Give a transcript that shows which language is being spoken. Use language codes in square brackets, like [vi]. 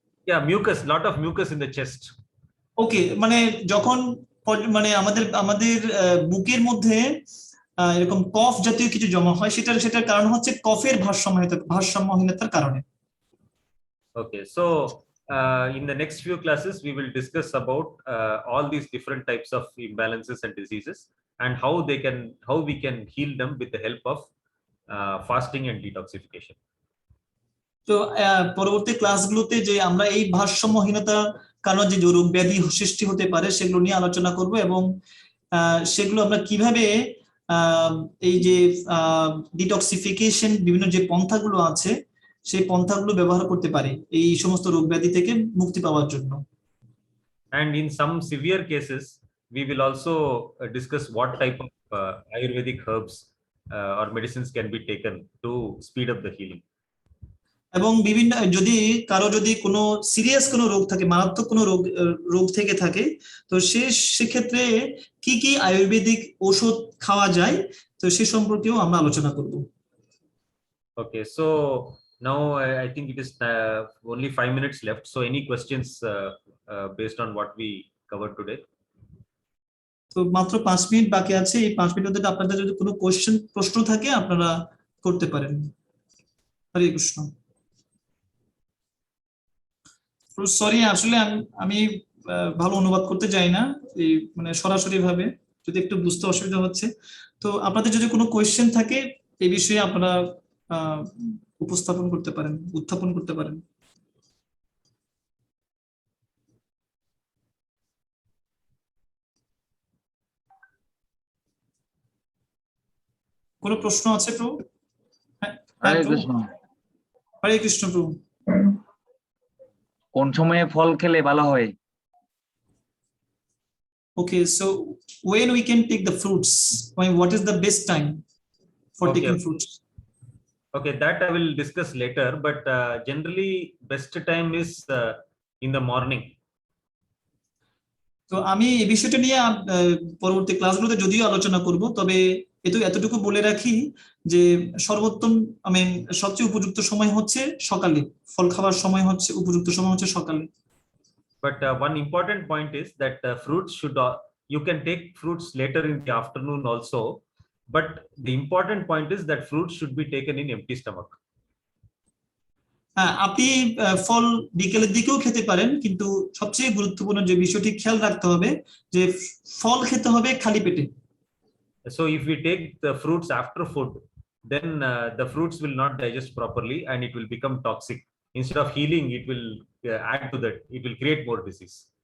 [en] Yeah, mucus, lot of mucus in the chest. [bn] ওকে, মানে যখন মানে আমাদের বুকের মধ্যে এরকম কফ জাতীয় কিছু জমা হয়, সেটার কারণ হচ্ছে কফের ভারসাম্যহীনতার কারণে। [en] Okay, so in the next few classes we will discuss about all these different types of imbalances and diseases, and how we can heal them with the help of fasting and detoxification. [bn] তো পরবর্তী ক্লাসগুলোতে যে আমরা এই ভারসাম্যহীনতার কারণে যে রোগ ব্যাধি সৃষ্টি হতে পারে সেগুলো নিয়ে আলোচনা করব, এবং সেগুলো আমরা কিভাবে এই যে ডিটক্সিফিকেশন বিভিন্ন যে পন্থাগুলো আছে সেই পন্থাগুলো ব্যবহার করতে পারি এই সমস্ত রোগ ব্যাধি থেকে মুক্তি পাওয়ার জন্য। [en] And in some severe cases we will also discuss what type of Ayurvedic herbs or medicines can be taken to speed up the healing. [bn] এবং বিভিন্ন যদি কোনো সিরিয়াস কোনো রোগ থাকে, মারাত্মক কোনো রোগ থেকে থাকে, তো সেক্ষেত্রে কি কি আয়ুর্বেদিক ওষুধ খাওয়া যায়, তো সে সম্পর্কেও আমরা আলোচনা করব। [en] Okay, so now I think it is only 5 minutes left. So any questions based on what we covered today? [bn] তো মাত্র 5 মিনিট বাকি আছে। এই 5 মিনিটের মধ্যে আপনাদের যদি কোনো প্রশ্ন থাকে আপনারা করতে পারেন। হরে কৃষ্ণ। সরি, আসলে আমি ভালো অনুবাদ করতে যাই না, এই মানে সরাসরি ভাবে, যদি একটু বুঝতে অসুবিধা হচ্ছে। তো আপনাদের যদি কোনো কোয়েশ্চেন থাকে এই বিষয়ে আপনারা উত্থাপন করতে পারেন। কোনো প্রশ্ন আছে প্রভু? হ্যাঁ, হরে প্রভু। কৃষ্ণ। হরে কৃষ্ণ প্রভু। কোন সময়ে ফল খেলে ভালো হয়? [en] Okay, so when we can take the fruits? I mean, what is the best time for Okay. taking fruits? Okay, that I will discuss later, but generally best time is in the morning. [bn] তো আমি এই বিষয়টা নিয়ে পরবর্তী ক্লাসগুলোতে যদিও আলোচনা করব, তবে এতটুকু বলে রাখি যে সর্বোত্তম সবচেয়ে উপযুক্ত সময় হচ্ছে সকালে, ফল খাওয়ার সময় হচ্ছে উপযুক্ত সময় হচ্ছে সকালে। [en] But one important point is that fruits should you can take fruits later in the afternoon also, but the important point is that fruits should be taken in empty stomach. [bn] আপনি ফল বিকেলের দিকেও খেতে পারেন, কিন্তু সবচেয়ে গুরুত্বপূর্ণ যে বিষয়টি খেয়াল রাখতে হবে যে ফল খেতে হবে খালি পেটে। [en] So if we take the fruits after food, then the fruits will not digest properly and it will become toxic. Instead of healing, it will add to that. It will create more disease.